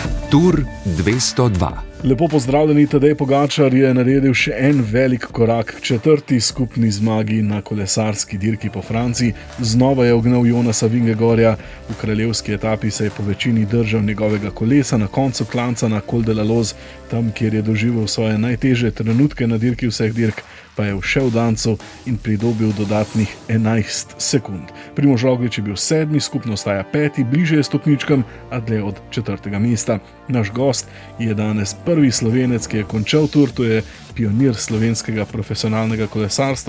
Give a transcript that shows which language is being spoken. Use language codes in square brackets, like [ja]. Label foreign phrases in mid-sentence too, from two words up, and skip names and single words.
[sl] Tour 202. Lepo pozdravljeni, Tadej Pogačar je naredil še en velik korak k četrti skupni zmagi na kolesarski dirki po Franciji. Znova je ugnal Jonasa Vingegaarda, v kraljevski etapi se je po večini držal njegovega kolesa, na koncu klanca na Col de la Loze, tam kjer je doživel svoje najtežje trenutke na dirki vseh dirk, pa je všel v dancu in pridobil dodatnih 11 sekund. Primož Roglič je bil 7., skupno ostaja 5., bliže je stopničkam, a dlje od 4. mesta. Naš gost je danes prvi Slovenec, ki je končal tur, to je pionir slovenskega profesionalnega kolesarstva.